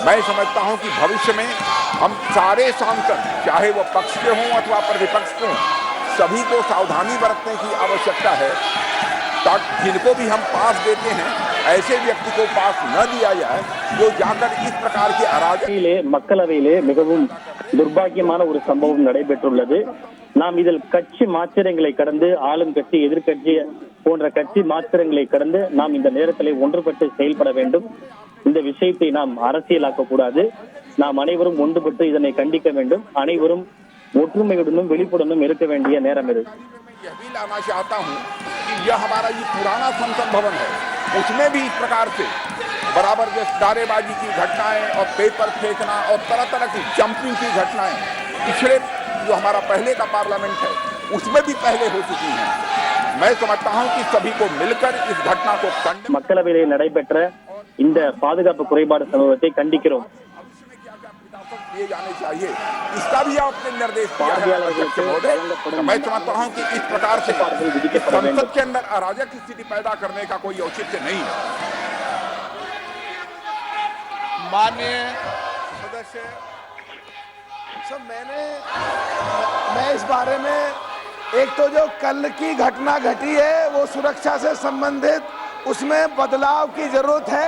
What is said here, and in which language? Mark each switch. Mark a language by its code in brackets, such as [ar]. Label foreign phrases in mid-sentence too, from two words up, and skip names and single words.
[hi] मैं समझता हूं कि भविष्य में हम सारे सांसद, चाहे वो पक्ष के हों अथवा प्रतिपक्ष के हों, सभी को सावधानी बरतने की आवश्यकता है, ताकि जिनको भी हम पास देते हैं ऐसे व्यक्ति को पास न दिया जाए जो जाकर इस प्रकार की अराजक। [ta] மக்களவையிலே மிகவும் துர்பாக்கியமான ஒரு சம்பவம் நடைபெற்றுள்ளது. நாம் இதில் கட்சி மாத்திரங்களை கடந்து, ஆளும் கட்சி எதிர்கட்சி போன்ற கட்சி மாத்திரங்களை கடந்து நாம் இந்த நேரத்திலே ஒன்றுபட்டு செயல்பட வேண்டும். இந்த விஷயத்தை நாம் அரசியலாக்க கூடாது. நாம் அனைவரும் ஒன்றுபட்டு இதனை கண்டிக்க வேண்டும். அனைவரும் ஒற்றுமையுடனும் வெளிப்புடனும் இருக்க வேண்டிய நேரம் இது. [hi] यह भी लाना चाहता हूं कि यह हमारा ये पुराना संसद भवन है, उसमें भी इस प्रकार से बराबर जैसे नारेबाजी की घटनाएं और पेपर फेंकना और तरह तरह की जंपिंग की घटनाएं पिछले जो हमारा पहले का पार्लियामेंट है उसमें भी पहले हो चुकी हैं। मैं समझता हूं कि सभी को मिलकर इस घटना को [ta] மக்களவையிலே நடைபெற்ற இந்த பாதுகாப்பு குறைபாடு சம்பவத்தை கண்டிக்கிறோம். [hi] दिए जाने चाहिए, इसका भी आपने निर्देश दिया है। मैं समझता हूं कि इस प्रकार से संसद के अंदर अराजक स्थिति पैदा करने का कोई औचित्य नहीं है। माननीय सदस्य, मैं इस बारे में, एक तो जो कल की घटना घटी है वो सुरक्षा से संबंधित, उसमें बदलाव की जरूरत है।